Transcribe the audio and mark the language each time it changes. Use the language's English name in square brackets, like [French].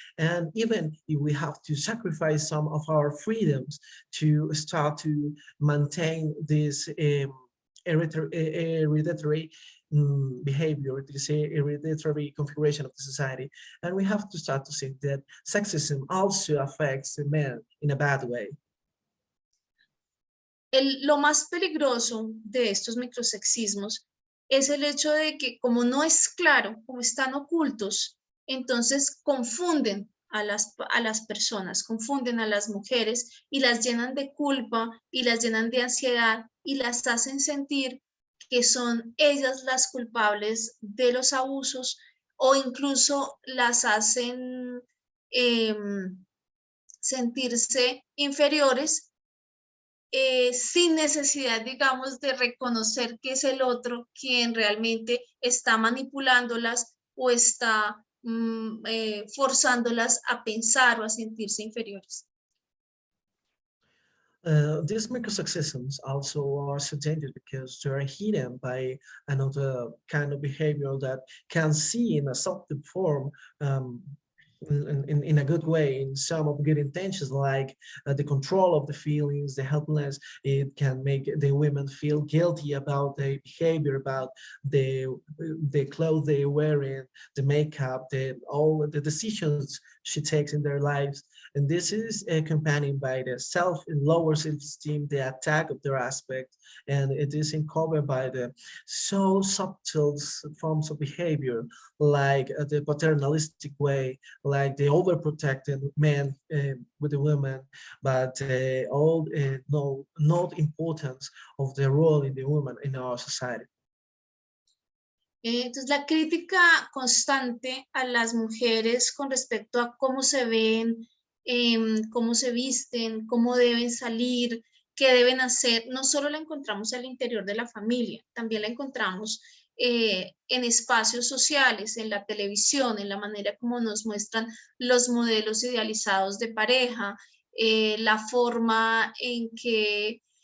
[English] And even if we have to sacrifice some of our freedoms to start to maintain this hereditary behavior, this hereditary configuration of the society. And we have to start to see that sexism also affects the men in a bad way. [Spanish] Lo más peligroso de estos microsexismos es el hecho de que, como no es claro, como están ocultos, entonces confunden a las personas, confunden a las mujeres y las llenan de culpa y las llenan de ansiedad y las hacen sentir que son ellas las culpables de los abusos, o incluso las hacen sentirse inferiores, sin necesidad, digamos, de reconocer que es el otro quien realmente está manipulándolas o está forzándolas a pensar o a sentirse inferiores. [English] These microsexisms also are so dangerous because they are hidden by another kind of behavior that can see in a subtle form, in a good way, in some of good intentions, like the control of the feelings, the helplessness. It can make the women feel guilty about their behavior, about the clothes they're wearing, the makeup, all the decisions she takes in their lives. And this is accompanied by the lower self-esteem, the attack of their aspect, and it is covered by the so subtle forms of behavior, like the paternalistic way, like the overprotected man with the woman, but all not importance of the role in the woman in our society. [Spanish] Entonces, la crítica constante a las mujeres con respecto a cómo se ven, cómo se visten, cómo deben salir, qué deben hacer, no solo la encontramos al interior de la familia, también la encontramos en espacios sociales, en la televisión, en la manera como nos muestran los modelos idealizados de pareja, la forma en que,